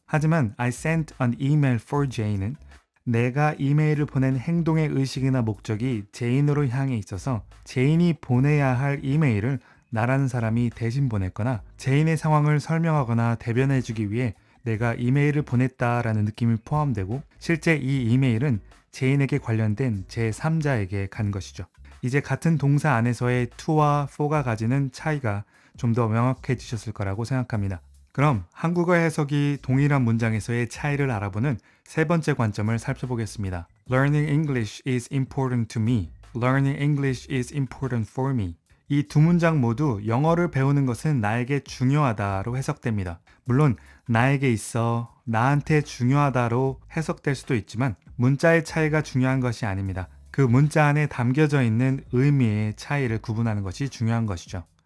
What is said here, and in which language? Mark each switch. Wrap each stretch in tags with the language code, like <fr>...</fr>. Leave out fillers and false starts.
<ko>하지만</ko> <en>I sent an email for Jane</en> <ko>은 내가 이메일을 보낸 행동의 의식이나 목적이 제인으로 향해 있어서 제인이 보내야 할 이메일을 나라는 사람이 대신 보냈거나 제인의 상황을 설명하거나 대변해주기 위해 내가 이메일을 보냈다라는 느낌이 포함되고 실제 이 이메일은 제인에게 관련된 제3자에게 간 것이죠. 이제 같은 동사 안에서의 to와 for가 가지는 차이가 좀 더 명확해지셨을 거라고 생각합니다. 그럼 한국어 해석이 동일한 문장에서의 차이를 알아보는 세 번째 관점을 살펴보겠습니다.</ko> <en>Learning English is important to me. Learning English is important for me.</en> <ko>이 두 문장 모두 영어를 배우는 것은 나에게 중요하다로 해석됩니다. 물론 나에게 있어, 나한테 중요하다로 해석될 수도 있지만 문자의 차이가 중요한 것이 아닙니다. 그 문자 안에 담겨져 있는 의미의 차이를 구분하는 것이 중요한 것이죠.</ko>